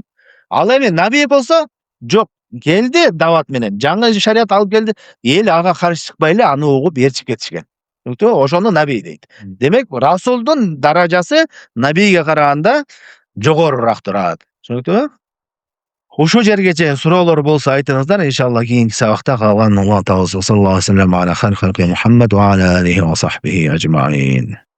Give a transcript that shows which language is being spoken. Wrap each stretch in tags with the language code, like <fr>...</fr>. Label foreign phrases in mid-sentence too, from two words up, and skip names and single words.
<ky>Ал эми наби болсо, жок, келди дават менен, жаңы шарият алып келди, эл ага каршы чыкпай эле аны угуп ээрчип кетишкен. Түшүнүктүбү? Ошону наби дейт. Демек, расулдун даражасы набиге караганда жогорураак турат. Түшүнүктүбү? Ушул жерге чейин суроолор болсо айтыңыздар, иншалла кийинки сабакта калганын Алла тааласы</ky> <ar>صلى الله عليه وسلم على خير خلقه محمد وعلى آله وصحبه أجمعين.</ar>